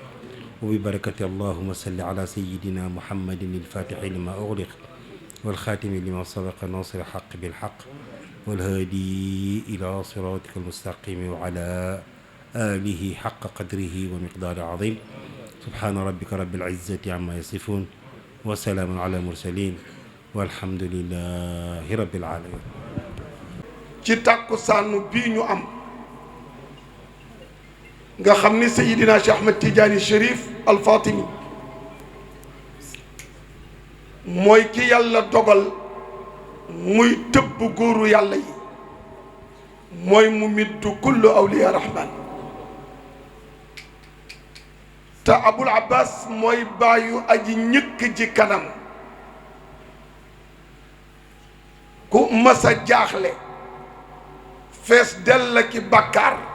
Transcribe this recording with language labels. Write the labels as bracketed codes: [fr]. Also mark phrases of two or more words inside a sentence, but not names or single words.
[ar] وببركة اللهم صل على سيدنا محمد الفاتح لما أغلق والخاتم لما سبق ناصر الحق بالحق والهادي إلى صراطك المستقيم وعلى آله حق قدره ومقدار عظيم. سبحان ربك رب العزة عما يصفون وسلام على المرسلين والحمد لله رب العالمين. [wo] ci tàkkusaanu bii ñu am nga xam ni Seydina Cheikh Ahmed Tidiane Chérif Al Fatimi mooy ki yàlla dogal muy tëbb góoru yàlla yi mooy mu middu [ar] كل أولياء الرحمن [wo] te Abul Abbas mooy bàyyu aji ñëkk ji kanam ku masa jaaxle fees dell ki bàkkaar